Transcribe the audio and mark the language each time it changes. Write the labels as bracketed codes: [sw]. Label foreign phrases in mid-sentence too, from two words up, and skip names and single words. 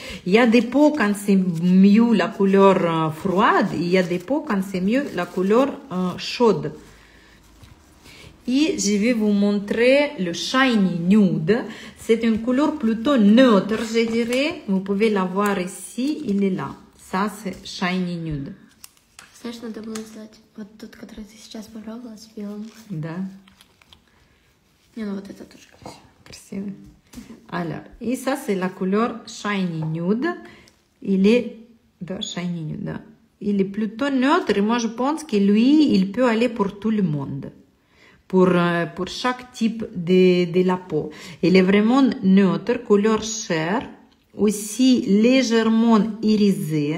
[fr] Il y a des peaux quand c'est mieux la couleur froide. Il y a des peaux quand c'est mieux la couleur chaude. Et je vais vous montrer le Shiny Nude. C'est une couleur plutôt neutre, je dirais. Vous pouvez la voir ici, il est là. Ça, c'est Shiny Nude. [ru] Знаешь, надо было сделать вот тот, который ты сейчас попробовала с белым. Да. Не, ну вот это тоже красиво. Красиво. [fr] Alors, et ça, c'est la couleur Shiny Nude. Il est... [ru] Да, Shiny Nude, да. [fr] Il est plutôt neutre et moi, je pense que lui, il peut aller pour tout le monde. Pour chaque type de la peau. Il est vraiment neutre, couleur chair, aussi légèrement irisé.